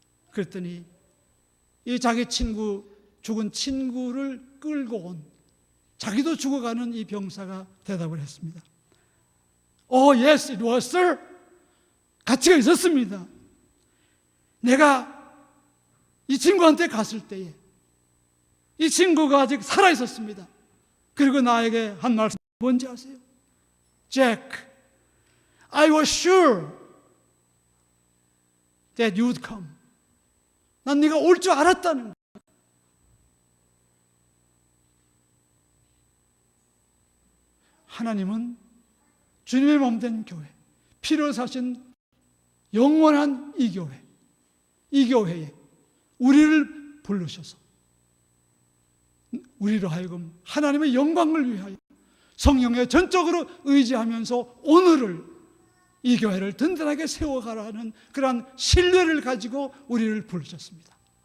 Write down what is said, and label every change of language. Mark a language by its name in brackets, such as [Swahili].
[Korean] 그랬더니 이 자기 죽은 친구를 끌고 온, 자기도 죽어가는 이 병사가 대답을 했습니다. [English] Oh yes, it was, sir. [Korean] 가치가 있었습니다. 내가 이 친구한테 갔을 때에 이 친구가 아직 살아 있었습니다. 그리고 나에게 한 말씀 뭔지 아세요? [English] Jack, I was sure that you'd come. [Korean] 난 네가 올 줄 알았다는 거야. 하나님은 주님의 몸된 교회, 피로 사신 영원한 이 교회에 우리를 부르셔서 우리로 하여금 하나님의 영광을 위하여 성령에 전적으로 의지하면서 오늘을, 이 교회를 든든하게 세워가라는 그러한 신뢰를 가지고 우리를 부르셨습니다.